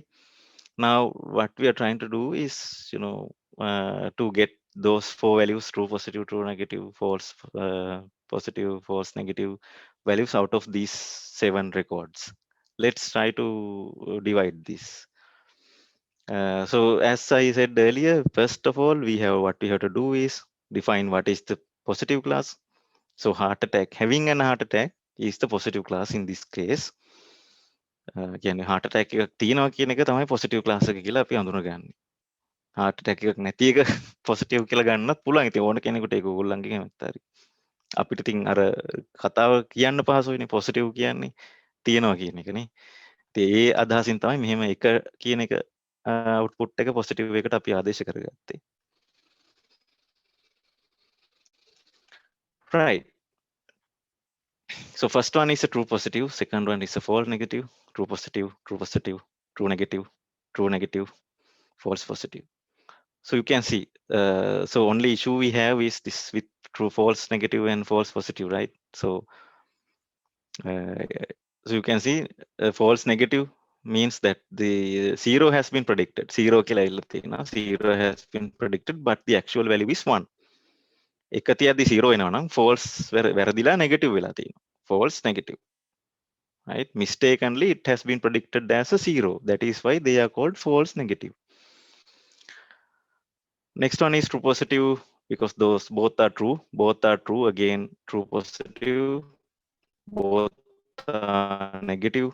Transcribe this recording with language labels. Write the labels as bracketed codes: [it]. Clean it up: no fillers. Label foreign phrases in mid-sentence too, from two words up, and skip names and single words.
[en] Now what we are trying to do is, to get those 4 values, true positive, true negative, false positive, false negative values out of these 7 records. Let's try to divide this. So as I said earlier, first of all, what we have to do is define what is the positive class. So heart attack, having an heart attack is the positive class in this case. [si] කියන්නේ [en] heart attack [si] එකක් තියෙනවා කියන එක තමයි [en] positive class [si] එක කියලා අපි හඳුනගන්නේ. [en] heart attack [si] එකක් නැති එක positive කියලා ගන්නත් පුළුවන්. ඉතින් ඕන කෙනෙකුට ඒක ඕගොල්ලන්ගේ කැමැත්ත හරි. අපිට ඉතින් අර කතාව කියන්න පහසුයිනේ positive කියන්නේ තියෙනවා කියන එකනේ. ඉතින් ඒ අදහසින් තමයි මෙහෙම එක කියන එක output එක positive එකට අපි ආදේශ කරගත්තේ. [en] Right. So first one is a true positive, second one is a false negative, true positive, true positive, true negative, true negative, false positive. So you can see, so only issue we have is this with true, false, negative, and false positive, right? So, uh, so you can see, false negative means that the zero has been predicted. [si] Zero කියලා ඉල්ල තියෙනවා. [en] Zero has been predicted, but the actual value is one. [si] එක තියද්දි zero එනවා නම් false වැරදිලා negative වෙලා තියෙනවා. [en] False negative. Right? Mistakenly, it has been predicted as a zero. That is why they are called false negative. Next one is true positive because those both are true. Both are true. Again, true positive. Both are negative.